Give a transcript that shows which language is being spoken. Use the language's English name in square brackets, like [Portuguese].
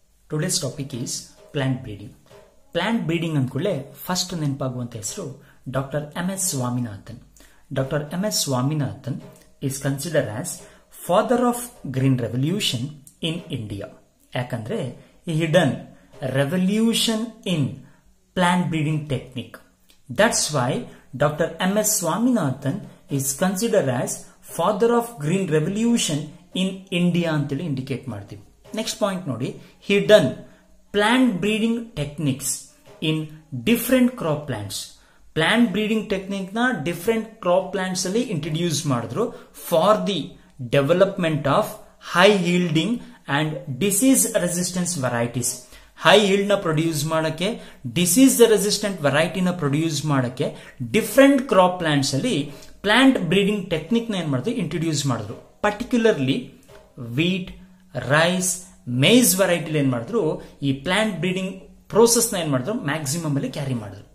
[English] Today's topic is plant breeding. [Kannada] Plant breeding ಅಂದ್ಕೊಳ್ಳೆ first ನೆನಪಾಗುವಂತ ಹೆಸರು doctor MS Swaminathan. [English] Doctor MS Swaminathan is considered as father of green revolution in India. [Kannada] ಯಾಕಂದ್ರೆ [English] he done revolution in plant breeding technique. That's why Dr. MS Swaminathan is considered as father of green revolution in India [Kannada] ಅಂತೇಳಿ indicate ಮಾಡ್ತೀವಿ. Next point ನೋಡಿ, [English] he done plant breeding techniques in different crop plants. Plant breeding technique ನ different crop plants [Kannada] ಅಲ್ಲಿ introduce ಮಾಡಿದ್ರು [English] for the development of high yielding and disease resistance varieties. [Kannada] High yield ನ produce ಮಾಡಕ್ಕೆ, disease resistant ವೆರೈಟಿನ produce ಮಾಡಕ್ಕೆ different crop plants ಅಲ್ಲಿ plant breeding technique ನ ಏನ್ ಮಾಡಿದ್ರು, ಇಂಟ್ರೊಡ್ಯೂಸ್ ಮಾಡಿದ್ರು. Particularly wheat, rice, Mein variety ಏನ್ ಮಾಡಿದ್ರು, ಈ ಪ್ಲಾಂಟ್ ಬ್ರೀಡಿಂಗ್ ಪ್ರೋಸೆಸ್ ನ ಏನ್ ಮಾಡಿದ್ರು, ಮ್ಯಾಕ್ಸಿಮಮ್ ಅಲ್ಲಿ ಕ್ಯಾರಿ ಮಾಡಿದ್ರು.